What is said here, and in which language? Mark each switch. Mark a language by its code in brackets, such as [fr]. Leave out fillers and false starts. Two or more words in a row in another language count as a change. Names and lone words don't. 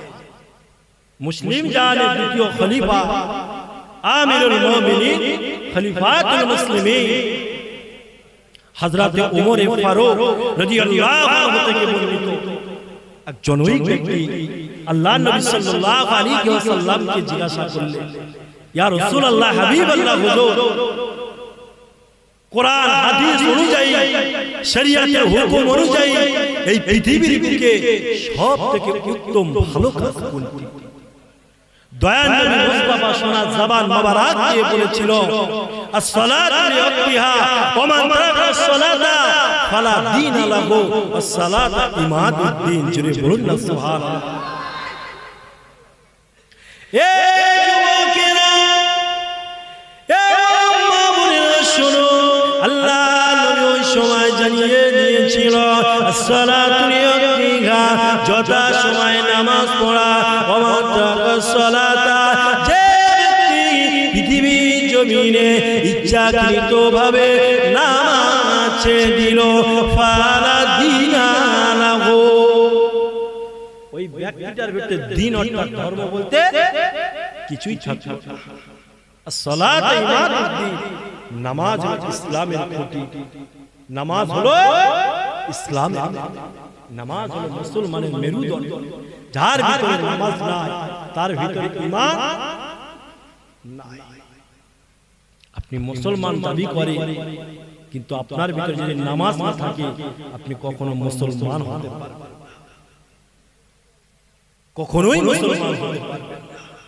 [bn] মুসলিম জানের দ্বিতীয় খলিফা [ar] أمير المؤمنين خليفة المسلمين [bn] হযরত ওমর ফারুক [ar] رضي الله عنه [bn] থেকে বর্ণিত এক জনৈক ব্যক্তি আল্লাহর নবী [ar] صلى الله عليه وسلم [bn] জিজ্ঞাসা করলেন, [ar] يا رسول الله حبيب الله [bn] হুজুর, কোরআন হাদিস অনুযায়ী শরীয়তের হুকুম অনুযায়ী এই পৃথিবীর বুকে সবথেকে উত্তম ভালো কাজ কোনটি? দয়াল নবী মুস্তাফা সোনা জবান মোবারক দিয়ে বলেছিল, [ar] الصلاة لوقتها ومن ترك الصلاة فلا دين له والصلاة عماد الدين. [bn] জোরে বলুন না সুবহানাল্লাহ। এ যুবকেরা, এ মা বোনেরা শুনো, আল্লাহ নবী ওই সময় জানিয়ে দিয়েছিল [ar] الصلاة لوقتها, [bn] যথা সময় নামাজ পড়া, [ar] ومن ترك الصلاة, [bn] যে ব্যক্তি পৃথিবীর জমিনে ইচ্ছাকৃতভাবে নামাজ ছেড়ে দিল, [ar] فلا دين له, [bn] ওই ব্যক্তিটার ভিতরে দ্বীন অর্থাৎ ধর্ম বলতে কিছুই থাকবে না। [ar] الصلاة عماد الدين, [bn] নামাজ ইসলামের খুঁটি, নামাজ হলো ইসলামের, নামাজ হলো মুসলমানের মেরুদণ্ড। যার ভিতরে নামাজ নাই তার ভিতরে ঈমান নাই। আপনি মুসলমান দাবি করেন কিন্তু আপনার ভিতরে যদি নামাজ না থাকে আপনি কখনো মুসলমান হতে পারবেন না, কখনোই মুসলমান হতে পারবেন না।